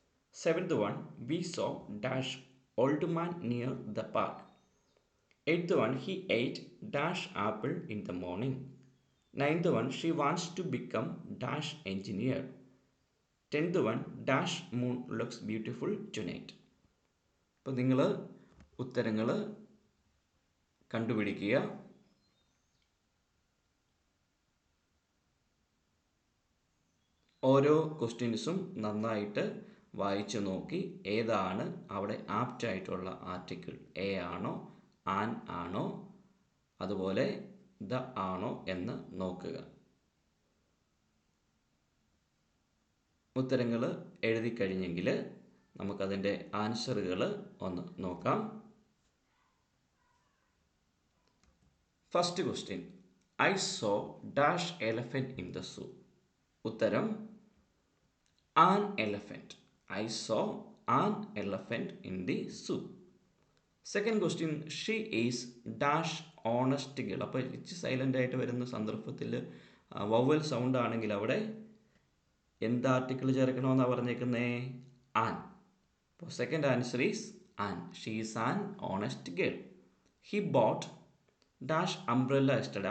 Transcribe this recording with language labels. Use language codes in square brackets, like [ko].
[en] Seventh one, we saw dash old man near the park. Eighth one, he ate dash apple in the morning. Ninth one, she wants to become dash engineer. 10th one, dash moon looks beautiful tonight. [ml] അപ്പോൾ നിങ്ങൾ ഉത്തരങ്ങൾ കണ്ടുപിടിക്കുക. ഓരോ ക്വസ്റ്റ്യൻസും നന്നായിട്ട് വായിച്ചു നോക്കി ഏതാണ് അവിടെ ആപ്റ്റ് ആയിട്ടുള്ള ആർട്ടിക്കിൾ, എ ആണോ ആൻ ആണോ അതുപോലെ ദ ആണോ എന്ന് നോക്കുക. ഉത്തരങ്ങൾ എഴുതി കഴിഞ്ഞെങ്കിൽ നമുക്കതിൻ്റെ ആൻസറുകൾ ഒന്ന് നോക്കാം. [en] First question, I saw dash elephant in the zoo. [ml] ഉത്തരം [en] an elephant. I saw an elephant in the zoo. Second question, she is dash honest girl. [ml] അപ്പോൾ ഇച്ച് സൈലൻ്റ് ആയിട്ട് വരുന്ന സന്ദർഭത്തിൽ വവൽ സൗണ്ട് ആണെങ്കിൽ അവിടെ എന്ത് ആർട്ടിക്കിൾ ചേർക്കണമെന്നാണ് പറഞ്ഞേക്കുന്നത്? [en] An. [ml] അപ്പോൾ [en] Second answer is an. She is an honest girl. He bought dash umbrella yesterday.